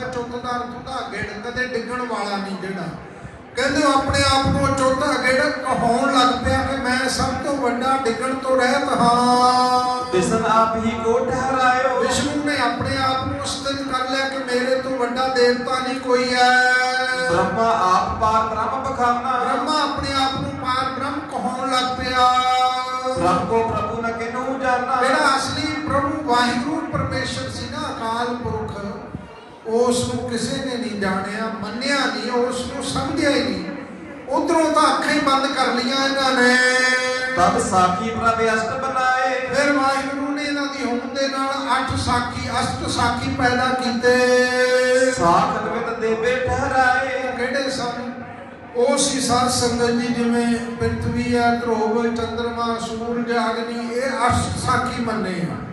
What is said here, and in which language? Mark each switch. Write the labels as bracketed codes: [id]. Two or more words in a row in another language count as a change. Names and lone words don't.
[pa] ਅਚੁੱਤ ਦਾ ਅਰਥ ਹੁੰਦਾ ਅਗੇੜ, ਕਦੇ ਡਿੱਗਣ ਵਾਲਾ ਨਹੀਂ ਜਿਹੜਾ। ਕਹਿੰਦੇ ਆਪਣੇ ਆਪ ਨੂੰ ਅਚੁੱਤ ਅਗੇੜ ਕਹਾਉਣ ਲੱਗ ਪਿਆ ਕਿ ਮੈਂ ਸਭ ਤੋਂ ਵੱਡਾ, ਡਿੱਗਣ ਤੋਂ ਰਹਿਤ ਹਾਂ। [bra] ਵਿਸ਼ਨ ਆਪ ਹੀ ਕੋ ਠਹਿਰਾਇਓ, [pa] ਵਿਸ਼ਨੂੰ ਨੇ ਆਪਣੇ ਆਪ ਨੂੰ ਸਥਿਤ ਕਰ ਲਿਆ ਕਿ ਮੇਰੇ ਤੋਂ ਵੱਡਾ ਦੇਵਤਾ ਨਹੀਂ ਕੋਈ ਹੈ। [bra] ਬ੍ਰਹਮਾ ਆਪ ਪਾਰ ਬ੍ਰਹਮ ਬਖਾਨਾ, [pa] ਬ੍ਰਹਮਾ ਆਪਣੇ ਆਪ ਨੂੰ ਪਾਰ ਬ੍ਰਹਮ ਕਹਾਉਣ व्यापिया। [bra] प्रभु को प्रभु न किन्हू जाना। [pa] ਜਿਹੜਾ ਅਸਲੀ ਪ੍ਰਭੂ ਵਾਹਿਗੁਰੂ ਪਰਮੇਸ਼ਰ ਸੀ ਨਾ, ਅਕਾਲ ਪੁਰਖ, ਉਸ ਨੂੰ ਕਿਸੇ ਨੇ ਨਹੀਂ ਜਾਣਿਆ, ਮੰਨਿਆ ਨਹੀਂ, ਉਸ ਨੂੰ ਸਮਝਿਆ ਹੀ ਨਹੀਂ। ਉਧਰੋਂ ਤਾਂ ਅੱਖਾਂ ਹੀ ਬੰਦ ਕਰ ਲਈਆਂ ਇਹਨਾਂ ਨੇ। [bra] तब साखी प्रभ अष्ट बनाए। [pa] ਫਿਰ ਵਾਹਿਗੁਰੂ ਨੇ ਇਹਨਾਂ ਦੀ ਹੋਂਦ ਦੇ ਨਾਲ 8 ਸਾਖੀ, ਅਸ਼ਟ ਸਾਖੀ ਪੈਦਾ ਕੀਤੇ। [bra] ਸਾਖ ਨਿਮਿਤ ਦੇਵੇ ਠਹਿਰਾਏ। [pa] ਕਿਹੜੇ ਸਨ? ਉਹ ਸੀ ਸਾਧ ਸੰਗਤ ਜੀ, ਜਿਵੇਂ ਪ੍ਰਿਥਵੀ ਹੈ, ਧਰੁਵ, ਚੰਦਰਮਾ, ਸੂਰਜ, ਅਗਨੀ, ਇਹ ਅਸ਼ਟ ਸਾਖੀ ਮੰਨੇ ਆ।